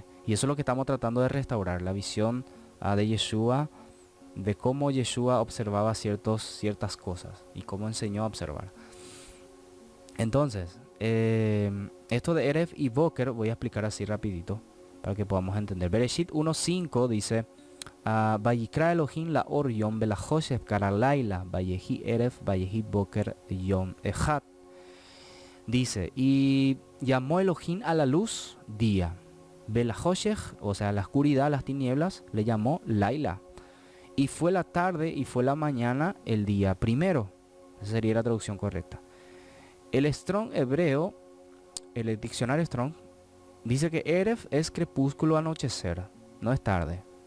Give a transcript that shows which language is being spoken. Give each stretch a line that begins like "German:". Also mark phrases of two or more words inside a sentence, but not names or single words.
Spanish: Y eso es lo que estamos tratando de restaurar, la visión de Yeshua, de cómo Yeshua observaba ciertas cosas y cómo enseñó a observar. Entonces, esto de Erev y Boker voy a explicar así rapidito para que podamos entender. Bereshit 1:5 dice:
Hebrew: ויקרא אלהים לאור יום ולחשך קרא לילה ויהי ערב ויהי בקר יום אחד.
Spanish: Dice, y llamó Elohim a la luz día, belachoshev, o sea, la oscuridad, las tinieblas, le llamó Laila. Y fue la tarde y fue la mañana el día primero. Esa sería la traducción correcta. El Strong hebreo, el diccionario Strong, dice que Erev es crepúsculo, anochecer, no es tarde.